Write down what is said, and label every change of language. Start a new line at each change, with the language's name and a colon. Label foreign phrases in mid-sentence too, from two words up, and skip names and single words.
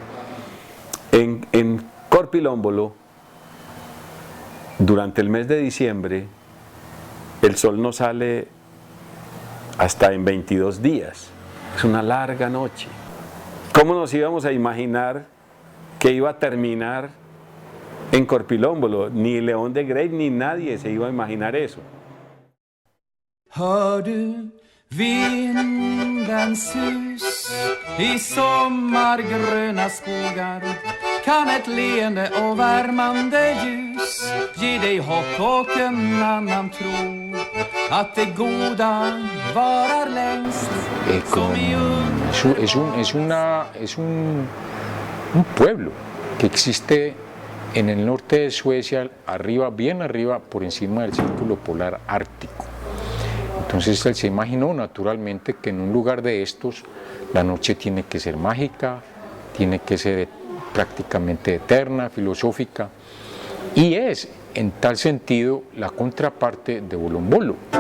Spanish: En Korpilombolo, durante el mes de diciembre, el sol no sale hasta en 22 días. Es una larga noche. ¿Cómo nos íbamos a imaginar que iba a terminar en Korpilombolo? Ni León de Greiff ni nadie se iba a imaginar eso.
Swedish: Hör du vindens sus i sommargröna skogar? Kan ett leende och värmande ljus ge dig hopp och en annan tro att det goda varar längst som i
Spanish: Es un pueblo que existe en el norte de Suecia, arriba, bien arriba, por encima del círculo polar ártico. Entonces él se imaginó naturalmente que en un lugar de estos la noche tiene que ser mágica, tiene que ser prácticamente eterna, filosófica, y es en tal sentido la contraparte de Bolombolo.